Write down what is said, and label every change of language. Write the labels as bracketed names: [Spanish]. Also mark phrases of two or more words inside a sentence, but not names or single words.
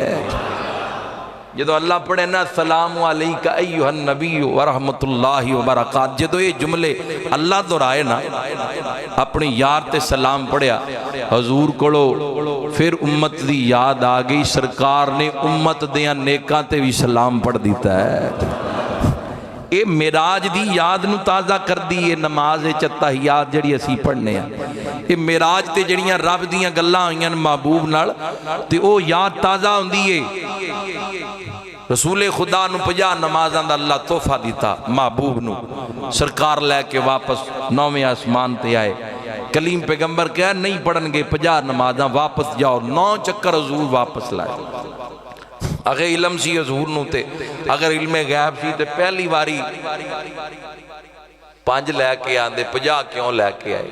[Punjabi] جدو اللہ پڑھے نا [Arabic] السلام علیکہ ایہا النبی ورحمت اللہ وبرکاتہ، [Punjabi] جدو یہ جملے اللہ دہرائے نا اپنی یار تے سلام پڑھیا، حضور کڑو پھر امت دی یاد آگئی، سرکار نے امت دیاں نیکاں تے بھی سلام پڑھ دیتا ہے۔ اے میراج دی یاد نو تازہ کر دی، یہ نماز تحیات جڑی اسی پڑھنے ہیں، اے میراج تے جڑیاں رب دیاں گلاں ہوئیاں محبوب نال تے او یاد تازہ ہوندی ہے۔ رسول خدا نو 50 نمازاں دا اللہ تحفہ دیتا محبوب نو، سرکار لے کے واپس 9ویں آسمان تے آئے۔ کلیم پیغمبر کہا نہیں پڑھن گے 50 نمازاں، واپس جاؤ، 9 چکر حضور واپس لائے۔ اگر علم سی حضور نو تے، اگر علم غیب سی تے پہلی واری 5 لے کے آندے، 50 کیوں لے کے آئے؟